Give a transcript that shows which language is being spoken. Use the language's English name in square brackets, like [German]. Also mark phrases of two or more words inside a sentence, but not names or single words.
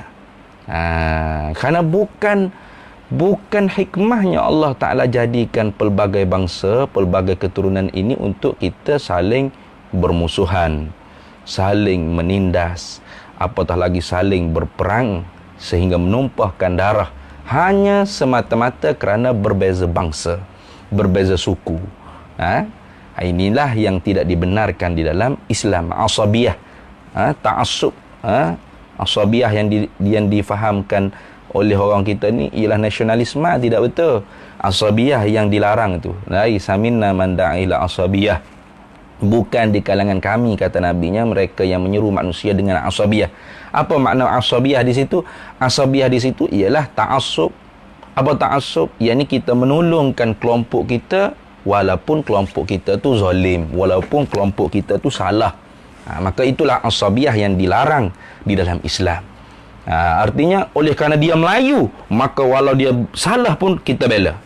[Malay] Kerana bukan hikmahnya Allah Ta'ala jadikan pelbagai bangsa, pelbagai keturunan ini untuk kita saling bermusuhan, saling menindas, apatah lagi saling berperang sehingga menumpahkan darah, hanya semata-mata kerana berbeza bangsa, berbeza suku. Inilah yang tidak dibenarkan di dalam Islam. Asabiyah, ta'assub, asabiyah yang difahamkan oleh orang kita ni ialah nasionalisme. Tidak betul. Asabiyah yang dilarang itu. [Arabic] ليس منا من دعا إلى عصبية. [Malay] Bukan di kalangan kami, kata Nabi-Nya, mereka yang menyeru manusia dengan asabiyah. Apa makna asabiyah di situ? Asabiyah di situ ialah ta'assub. Apa ta'assub? Iaitu kita menolongkan kelompok kita walaupun kelompok kita tu zalim, walaupun kelompok kita tu salah. Maka itulah asabiyah yang dilarang di dalam Islam. Artinya oleh kerana dia Melayu, maka walau dia salah pun kita bela.